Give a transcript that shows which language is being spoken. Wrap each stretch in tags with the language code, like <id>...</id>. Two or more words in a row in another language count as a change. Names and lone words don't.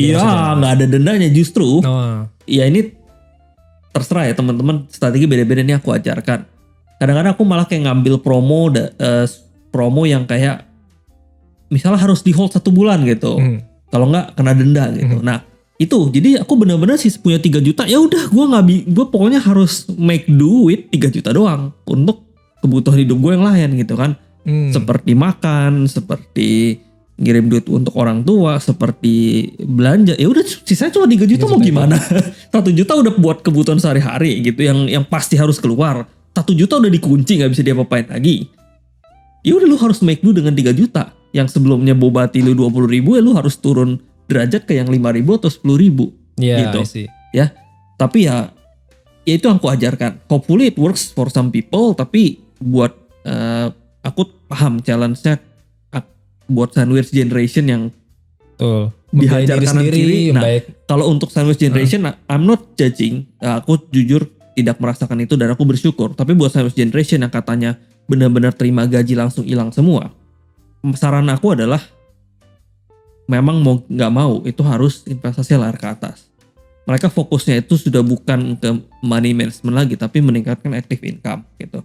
<id>Iya, nggak ada dendanya justru. Ya ini terserah ya teman-teman, strategi beda-beda nih aku ajarkan. Kadang-kadang aku malah kayak ngambil promo yang kayak misalnya harus di hold 1 bulan gitu. Kalau nggak kena denda gitu. Nah itu jadi aku benar-benar sih punya 3 juta. Ya udah gue pokoknya harus</id> <en>make do with</en> <id>3 juta doang untuk kebutuhan hidup gue yang lain gitu kan. Seperti makan, seperti ngirim duit untuk orang tua, seperti belanja. Ya udah sisanya cuma 3 juta mau gimana? 1 juta udah buat kebutuhan sehari-hari gitu yang pasti harus keluar. 1 juta udah dikunci, nggak bisa diapa-apain lagi. Ya udah lu harus</id> <en>make do</en> <id>dengan 3 juta. Yang sebelumnya bobati lu 20.000 ya lu harus turun derajat ke yang 5.000 atau 10.000 gitu. Ya. Tapi ya itu yang aku ajarkan.</id> <en>Hopefully it works for some people,</en> <id>tapi buat aku paham challenge-nya buat</id> <en>sandwich generation</en> <id>yang dihajar kanan kiri. Nah, kalau untuk</id> <en>sandwich generation, I'm not judging.</en> <id>Aku jujur tidak merasakan itu dan aku bersyukur. Tapi buat</id> <en>sandwich generation</en> <id>yang katanya benar-benar terima gaji langsung hilang semua, saran aku adalah memang mau nggak mau itu harus investasi lari ke atas. Mereka fokusnya itu sudah bukan ke</id> <en>money management</en> <id>lagi, tapi meningkatkan</id> <en>active income</en> <id>gitu.</id>